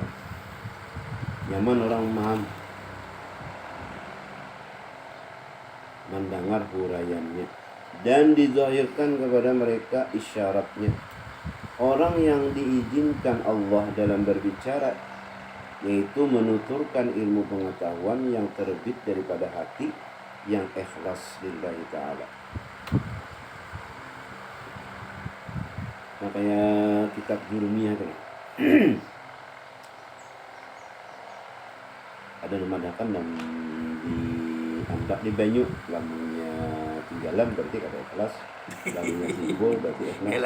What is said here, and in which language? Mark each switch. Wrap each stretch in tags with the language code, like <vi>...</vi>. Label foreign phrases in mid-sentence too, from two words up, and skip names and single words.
<id>Nyaman orang memaham mendengar huraiannya dan dizahirkan kepada mereka isyaratnya. Orang yang diizinkan Allah dalam berbicara, yaitu menuturkan ilmu pengetahuan yang terbit daripada hati yang ikhlas</id> <ar>lillahi ta'ala.</ar> <bjn>Nah kayak kitab Jurumiyah kan. Ada memadakan dan dianggap di banyu lamunya tinggalan berarti kada ikhlas, lamunya timbul berarti ikhlas.</bjn>